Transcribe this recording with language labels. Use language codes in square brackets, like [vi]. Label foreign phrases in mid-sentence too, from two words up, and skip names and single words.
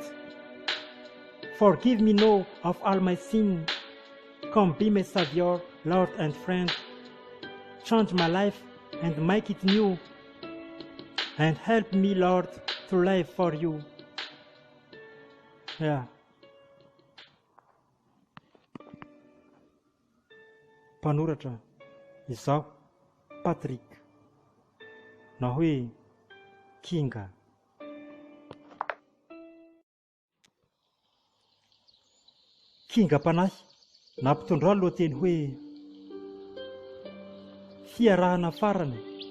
[en] Forgive me now of all my sin. Come be my Savior, Lord and friend. Change my life and make it new. And help me, Lord, to live for you. Yeah. [mg] Mpanoratra izaho Patrick na hoe Kinga. Kingam-panahy nampitondra ny lohateny hoe fiarahana farany.